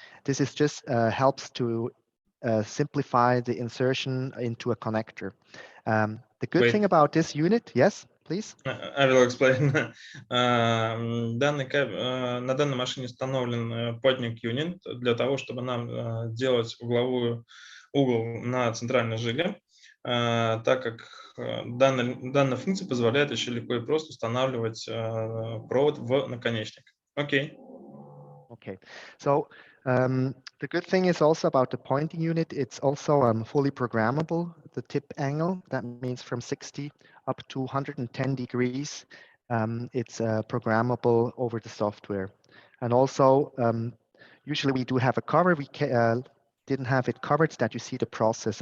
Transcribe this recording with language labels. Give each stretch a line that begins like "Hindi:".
English: This is just helps to simplify the insertion into a connector. The good thing about this unit, yes, please. I will explain.
Russian: На данной машине установлен подник юнит для того, чтобы нам делать угловой угол на центральной жиле, так как данная функция позволяет еще легко и просто устанавливать провод в наконечник. Окей.
English: Okay, so the good thing is also about the pointing unit, it's also fully programmable. The tip angle, that means from 60 up to 110 degrees, it's programmable over the software. And also, usually we do have a cover. We didn't have it covered, that you see the process.